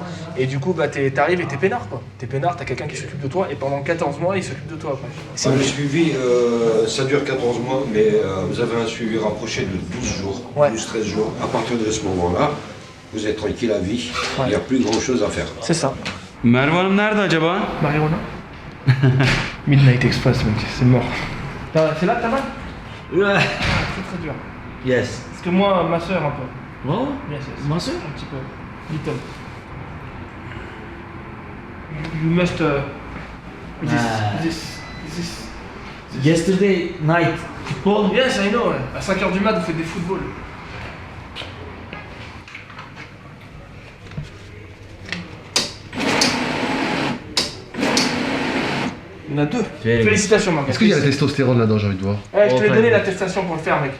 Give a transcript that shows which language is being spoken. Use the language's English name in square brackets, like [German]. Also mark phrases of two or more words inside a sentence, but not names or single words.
[French] Et du coup, bah, t'arrives et t'es peinard, quoi. T'es peinard, t'as quelqu'un qui s'occupe de toi, et pendant 14 mois, il s'occupe de toi après. C'est Le suivi, ça dure 14 mois, mais vous avez un suivi rapproché de 12 jours, Ouais. 12-13 jours. À partir de ce moment-là, vous êtes tranquille à vie, Ouais. il n'y a plus grand-chose à faire. C'est ça. [Turkish] Merve Hanım nerede acaba? [French] Marijuana Midnight Express, mec, c'est mort. C'est là que t'as mal? Ouais. C'est très dur. [English] Yes. [French] Parce que moi, ma soeur un peu. Oh, [English] Yes, yes. [French] ma soeur? Un petit peu. [English] Little. You must... this, Ah. this. Yesterday night football. Yes, I know, [French] ouais. À 5h du mat, vous faites des footballs. Il y en a 2. [English] Very [French] Félicitations, Marc. Est-ce qu'il y a la testostérone là-dedans, j'ai envie de voir? Ouais, je te l'ai Oh, donné ouais. l'attestation pour le faire, mec.